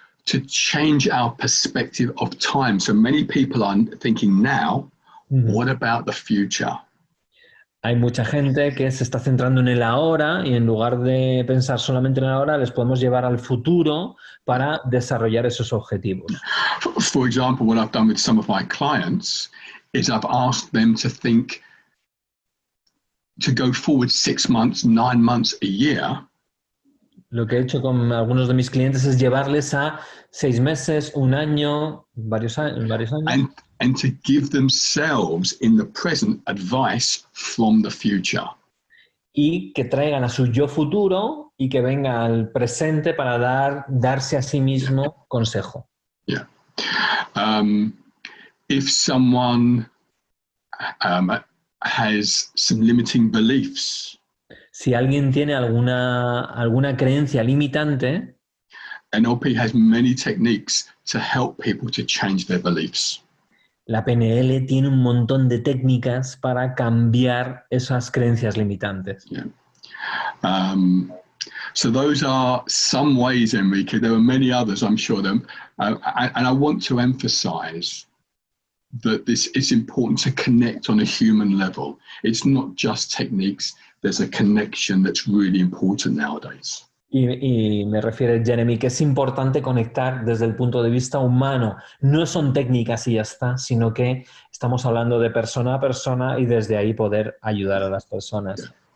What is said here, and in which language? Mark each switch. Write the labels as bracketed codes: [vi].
[en] To change our perspective of time. So many people are thinking now, what about the future? [es] Hay mucha gente que se está centrando en el ahora y en lugar de pensar solamente en el ahora, les podemos llevar al futuro para desarrollar esos objetivos. [en] For example, what I've done with some of my clients is I've asked them to think, to go forward 6 months, 9 months, a year. [es] Lo que he hecho con algunos de mis clientes es llevarles a 6 meses, 1 año, varios años. [en] And to give themselves in the present advice from the future. [es] Y que traigan a su yo futuro y que venga al presente para darse a sí mismo consejo. [en] Yeah. If someone has some limiting beliefs. [es] Si alguien tiene alguna creencia limitante, [en] NLP has many techniques to help people to change their beliefs. [es] La PNL tiene un montón de técnicas para cambiar esas creencias limitantes. [en] Yeah. So those are some ways, Enrique. There are many others, I'm sure. And I want to emphasize that this is important to connect on a human level. It's not just techniques. There's a connection that's really important nowadays. [es] Y me refiere, Jeremy, que es importante conectar desde el punto de vista humano. No son técnicas y ya está, sino que estamos hablando de persona a persona y desde ahí poder ayudar a las personas.